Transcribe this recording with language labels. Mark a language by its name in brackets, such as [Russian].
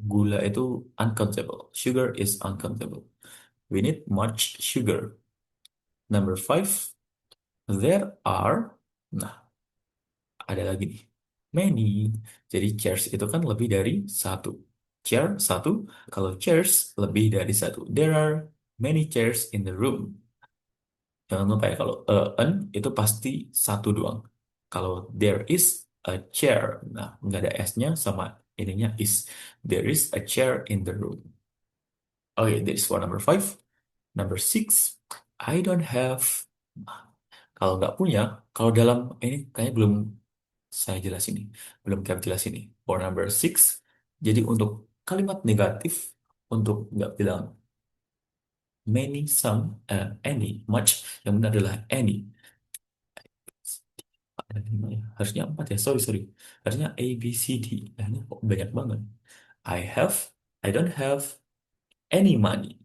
[Indonesian] Gula itu [English] uncountable. Sugar is uncountable. We need much sugar. Number five, there are. [Indonesian] Nah, ada lagi nih. Many. Jadi chairs itu kan lebih dari satu. Chair satu. Kalau chairs lebih dari satu. [English] There are many chairs in the room. [Indonesian] Jangan lupa ya, kalau an itu pasti satu doang. Kalau there is a chair, nah nggak ada S-nya sama ininya is. [English] There is a chair in the room. Okay, this is for number five. Number six, I don't have. [Indonesian] Nah, kalau nggak punya, kalau dalam ini kayaknya belum saya jelas ini, belum kami jelas ini. [English] For number six, [Indonesian] jadi untuk kalimat negatif, untuk nggak bilang many, some, any, much, yang benar adalah any. Ada lima ya. Harusnya empat ya. Sorry. Harusnya A, B, C, D. Nah, ini kok banyak banget. [English] I have, I don't have any money.